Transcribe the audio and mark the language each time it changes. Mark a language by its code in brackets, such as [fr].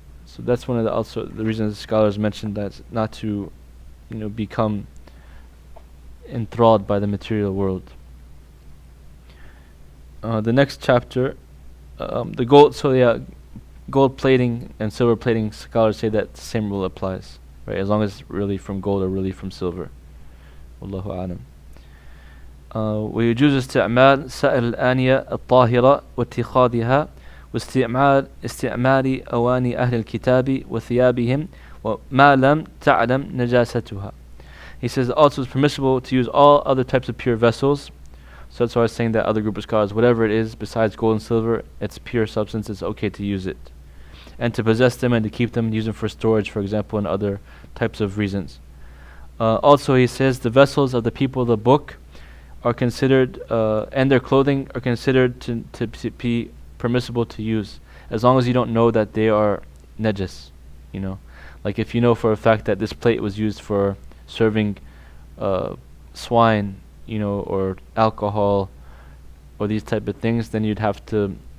[en] So that's one of the also the reasons scholars mentioned that not to, become enthralled by the material world. The next chapter, the gold. So yeah, gold plating and silver plating. Scholars say that the same rule applies, right? As long as it's really from gold or really from silver. [ar] Wallahu a'lam. ويجوز استعمال سائر الآنية الطاهرة واتخاذها استعمال أواني أهل الكتاب وثيابهم وما لم تعلم نجاستها. [en] He says also it's permissible to use all other types of pure vessels. So that's why I was saying that other group of scholars, whatever it is besides gold and silver, it's pure substance, it's okay to use it. And to possess them and to keep them, use them for storage, for example, and other types of reasons. Also he says the vessels of the people of the book are considered, and their clothing are considered to be permissible to use, as long as you don't know that they are najis, Like if you know for a fact that this plate was used for serving swine, or alcohol, or these type of things, then you'd have to.